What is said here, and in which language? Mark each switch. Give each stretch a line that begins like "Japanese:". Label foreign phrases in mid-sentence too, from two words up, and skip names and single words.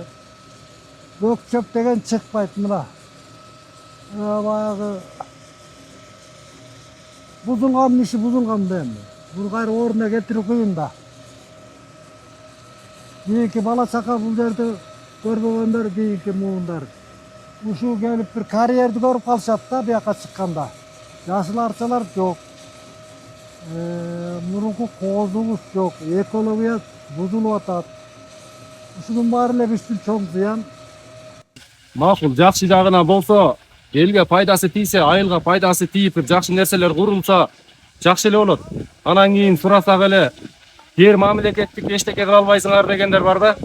Kyrgyz: Көк чөп деген чыкпайт мына. Баягы бузулган иши бузулган да эми. Буну кайра ордуна келтирүү кыйын да. Кийинки бала чака бул жерди көрбөгөндөр, кийинки муундар. Ушул келип бир карьерди көрүп калышат да бияка чыкканда. Жашыл арчалар жок. Мурунку козумуз жок. Экология бузулуп атат. Ушунун баары эле биз үчүн чоң зыян. Макул, жакшы жагынан болсо, элге пайдасы тийсе, айылга пайдасы тийип, жакшы нерселер курулса, жакшы эле болот. Анан кийин сурасак эле, бир мамлекеттик эчтеке кыла албайсыңар дегендер бар да.